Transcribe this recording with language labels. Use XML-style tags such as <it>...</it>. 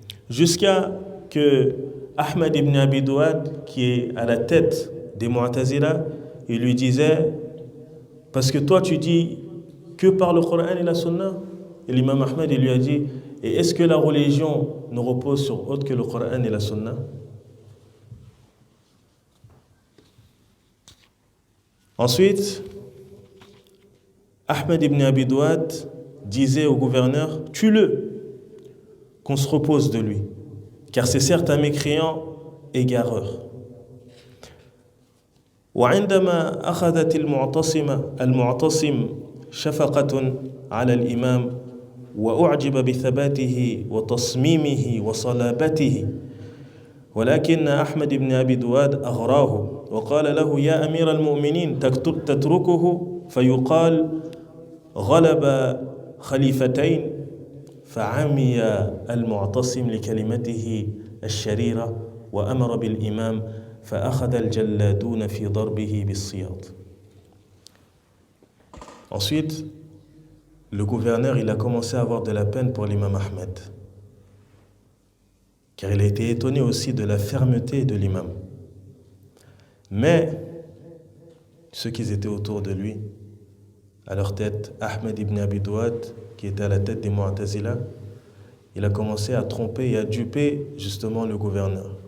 <fr>Jusqu'à que Ahmad ibn Abi Duad, qui est à la tête des Mu'tazila, il lui disait « Parce que toi tu dis que par le Coran et la sunna ?» Et l'imam Ahmed, il lui a dit « Et est-ce que la religion ne repose sur autre que le Coran et la Sunna ?» Ensuite, Ahmed ibn Abi Duad disait au gouverneur « Tue-le, qu'on se repose de lui, car c'est certes un mécréant égareur. »</fr> <ar>وعندما أخذت المعتصم شفقة على الإمام وأعجب بثباته وتصميمه وصلابته ولكن أحمد بن أبي دواد أغراه وقال له يا أمير المؤمنين تتركه فيقال غلب خليفتين فعمي المعتصم لكلمته الشريرة وأمر بالإمام فأخذ الجلادون في ضربه بالسياط.</ar> <fr>Ensuite, le gouverneur, il a commencé à avoir de la peine pour l'imam Ahmed, car il a été étonné aussi de la fermeté de l'imam. Mais ceux qui étaient autour de lui, à leur tête, Ahmed ibn Abi Douad, qui était à la tête des Mu'tazila, il a commencé à tromper et à duper justement le gouverneur.</fr>